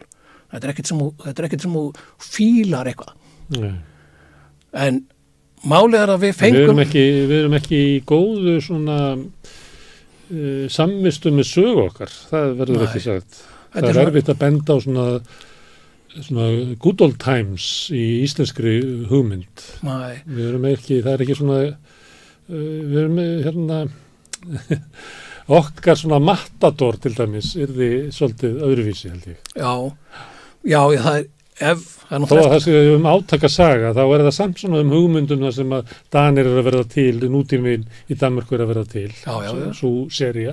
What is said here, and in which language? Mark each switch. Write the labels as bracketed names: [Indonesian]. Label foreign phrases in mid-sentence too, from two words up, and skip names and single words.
[Icelandic] Þetta er ekkert sem þú fílar eitthvað. Nei. En málið er að við fengum... Við erum ekki í góðu svona samvistu með sögu okkar. Það verður ekki sagt. Það er erfitt að benda á svona [English] good old times [Icelandic] í íslenskri hugmynd. Nei. Við erum ekki, það er ekki svona... Við erum hérna... okkar svona matador til dæmis yrði svolítið öðruvísi held ég. Já, það er þó að það sé átakasaga þá er það samt svona hugmyndum sem að Danir eru að verða til, nútíminn í Danmörku eru að verða til, svo sería.